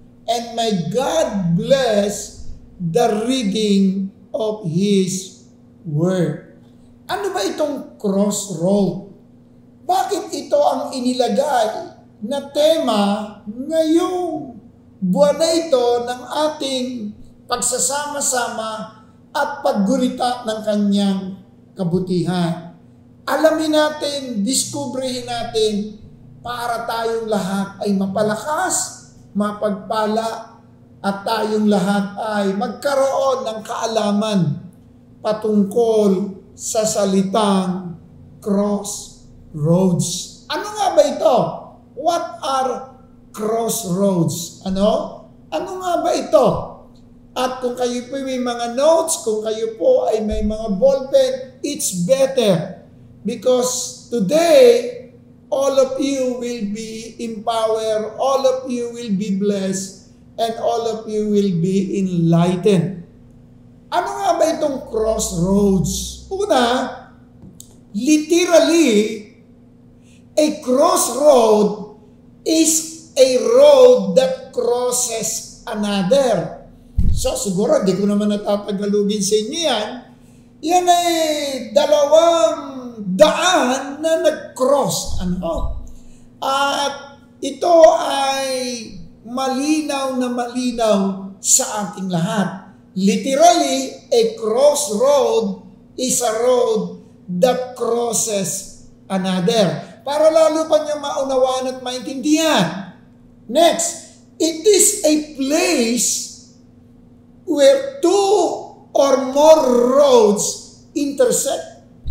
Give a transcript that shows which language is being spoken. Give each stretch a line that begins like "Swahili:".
English: And may God bless the reading of His Word.
Filipino: Ano ba itong crossroad? Bakit ito ang inilagay na tema ngayong buwan na ito ng ating pagsasama-sama at paggunita ng Kanyang kabutihan? Alamin natin, diskubrihin natin para tayong lahat ay mapalakas, mapagpala, at tayong lahat ay magkaroon ng kaalaman patungkol sa salitang crossroads. Ano nga ba ito?
English: What are crossroads?
Filipino: Ano nga ba ito? At kung kayo po may mga notes, kung kayo po ay may mga ballpen,
English: it's better. Because today, all of you will be empowered, all of you will be blessed, and all of you will be enlightened.
Filipino: Ano nga ba itong crossroads? Una, literally,
English: a crossroad is a road that crosses another.
Filipino: So siguro, di ko naman natatagalugin sa inyo yan. Yan ay dalawang daan na nag-cross. At ito ay malinaw na malinaw sa ating lahat.
English: Literally, a crossroad is a road that crosses another.
Filipino: Para lalo pa niyo maunawaan at maintindihan.
English: Next, it is a place where two or more roads intersect.